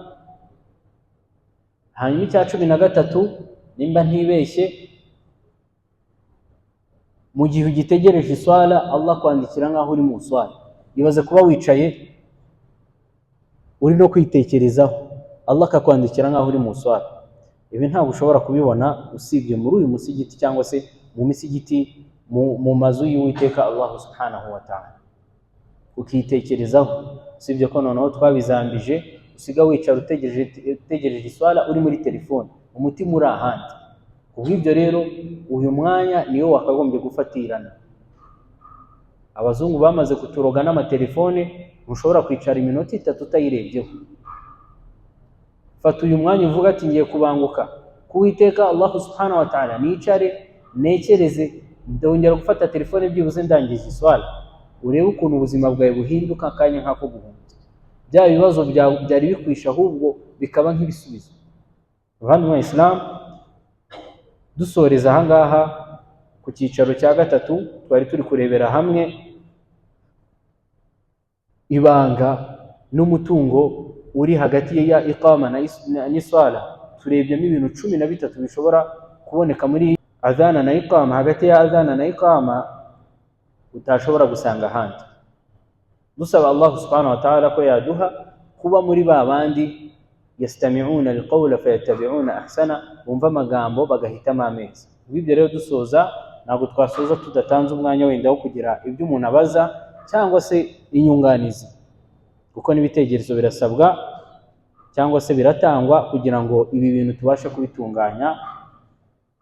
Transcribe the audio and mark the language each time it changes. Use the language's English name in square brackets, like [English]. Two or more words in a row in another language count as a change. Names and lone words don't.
[Kinyarwanda] Hanyuma icya cumi na gatatu, nimba ntibeshye, mu gihe ugitegereje iswala Allah kwandikira nkaho uri mu swala. Ibaze kuba wicaye uri no kwitekerezaho, Allah akakwandikira nkaho uri mu swala. Ibi ntabwo ushobora kubibona usibye muri uyu musigiti cyangwa se mu misigiti mu mazu y'Uwiteka Allah [Arabic] سبحانه وتعالى, [Kinyarwanda] ukitekerezaho. Usibye ko noneho twabizambije, usiga wicara utegereje iswala uri muri telefone, umutima uri ahandi. Kubw'ibyo rero uyu mwanya niyo wakagombye gufatirana. Abazungu bamaze kuturoga n'amatelefone, ntushobora kwicara iminota 3 utayirebyeho. Fata uyu mwanya uvuga ati ngiye kubanguka kuwiteka Allah [Arabic] سبحانه وتعالى, [Kinyarwanda] nicare nekereze, ndongera gufata telefone byibuze ndangije iswala. Urebe ukuntu ubuzima bwawe buhinduka akanya nkako guhunza. Bya bibazo byari bikwisha ahubwo bikaba nk'ibisubizo. Abantu wa Islam, dusoreza ahangaha ku cyicaro cya gatatu, twari turi kurebera hamwe ibanga n'umutungo uri hagati ya iqama n'iswala. Turebyemo ibintu 13 bishobora kuboneka muri adhana na iqama, hagati ya adhana na iqama utashobora gusanga ahandi. Dusaba Allah [Arabic] سبحانه وتعالى [Kinyarwanda] ko yaduha kuba muri babandi [Arabic] يستمعون القول فيتبعون أحسنه, [Kinyarwanda] bumva amagambo bagahitamo ameza. Ibyo rero dusoza, ntabwo twasoza tudatanze umwanya wenda wo kugira ibyo umuntu abaza cyangwa se inyunganizi, kuko n'ibitekerezo birasabwa cyangwa se biratangwa kugira ngo ibi bintu tubashe kubitunganya.